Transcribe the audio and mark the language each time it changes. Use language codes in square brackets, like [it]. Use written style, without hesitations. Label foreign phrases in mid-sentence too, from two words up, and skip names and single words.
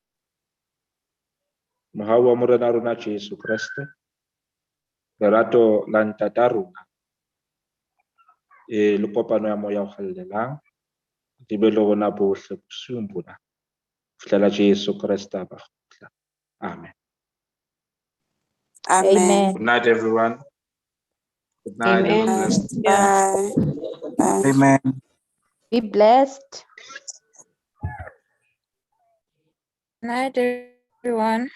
[st] Mohau wa Morena rona Jesu Kriste. Lerato la ntata rona. Le kopano ya moya o hallelang. Di be le rona bohle bosiung bona. Fihlela Jesu Kriste a ba kgutla. Amen. Amen. Amen. [en] Good night, everyone. Good night. Amen. Have a blessed Bye. Bye. Amen. Be blessed. Night, everyone.